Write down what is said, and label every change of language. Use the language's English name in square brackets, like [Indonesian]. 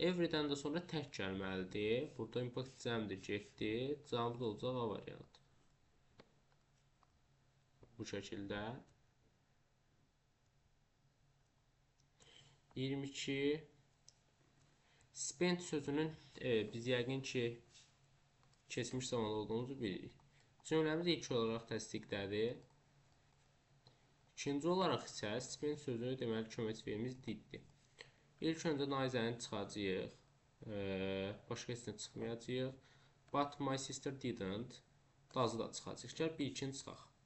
[Azerbaijani] Every'dən də sonra tək gəlməlidir. Burada impact cəmdir, getdi. Cavabı da olacaq A variantı. Bu şəkildə. 22. Spent sözünün biz yəqin ki keçmiş zamanda olduğumuzu bilirik. Cümləmiz ilk olaraq təsdiqdədir. İkinci olaraq isə spent sözü deməli köməkçi feilimiz diddir. İlk öncə neither'ni çıxacağıq. Başqa heç nə çıxmayacaq. [English] But my sister didn't. [Azerbaijani] Does'ı da çıxacaq. Gəl bir ikini çıxaq.